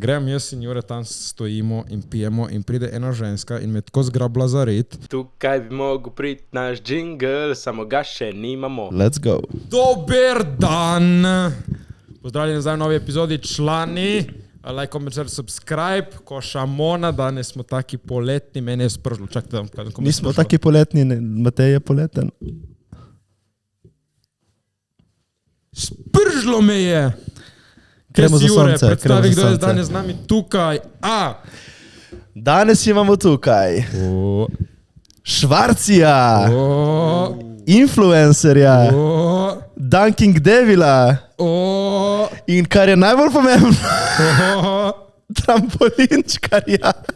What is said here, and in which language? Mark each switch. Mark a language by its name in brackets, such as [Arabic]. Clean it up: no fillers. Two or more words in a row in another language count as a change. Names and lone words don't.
[Slovenian] Grem jaz in Jure tam stojimo in pijemo in pride ena ženska in me tako zgrabla za red. Tukaj bi mogel priti naš džingl, samo ga še nimamo. [English] Let's go. [Slovenian] Dober dan! Pozdravljeni nazaj v novi epizodi člani. [English] Like, comment, share, subscribe. [Slovenian] Košamona, danes smo taki poletni, meni je spržilo. Čakajte, da vam Nismo taki poletni, Matej je poleten. Spržilo me je! Gremo za Jure, sonce, predstavi, gremo za kdo je sonce. danes z nami tukaj. Danes imamo tukaj Švarcija, influencerja, Dunking Devila in kar je najbolj pomembno, trampolinčkarja.